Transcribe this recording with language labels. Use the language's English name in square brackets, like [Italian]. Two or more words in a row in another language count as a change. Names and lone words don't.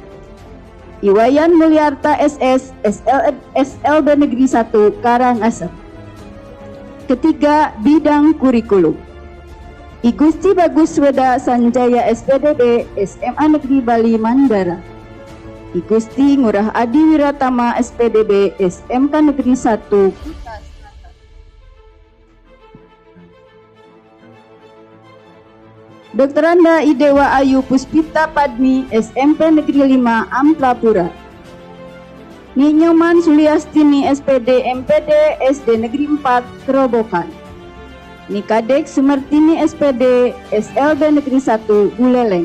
[Indonesian] Iwayan Mulyarta SS SLB Negeri 1 Karangasem. Ketiga, bidang kurikulum. I Gusti Bagus Weda Sanjaya SPDB SMA Negeri Bali Mandara. I Gusti Ngurah Adi Wiratama SPDB SMK Negeri 1 Kuta Selatan. Dr. Anda Idewa Ayu Puspita Padmi SMP Negeri 5 Amplapura. Ni Nyoman Suliastini SPD MPD SD Negeri 4 Kerobokan. Nikadek Sumartini SPD SLB Negeri 1 Buleleng.